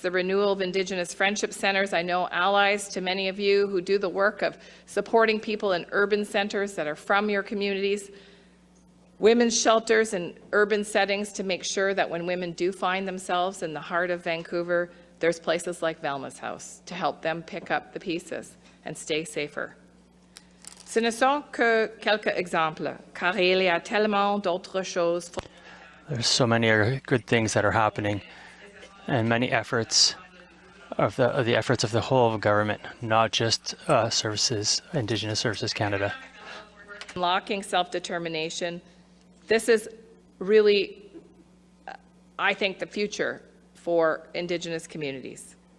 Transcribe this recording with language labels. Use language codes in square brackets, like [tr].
[en] The renewal of Indigenous friendship centers. I know allies to many of you who do the work of supporting people in urban centers that are from your communities. Women's shelters in urban settings to make sure that when women do find themselves in the heart of Vancouver, there's places like Velma's house to help them pick up the pieces and stay safer. [fr] Ce ne sont que quelques exemples, car il y a tellement d'autres choses. [en] There's so many good things that are happening, and many efforts of the efforts of the whole of government, not just services, Indigenous Services Canada. Unlocking self-determination. This is really, I think, the future for Indigenous communities.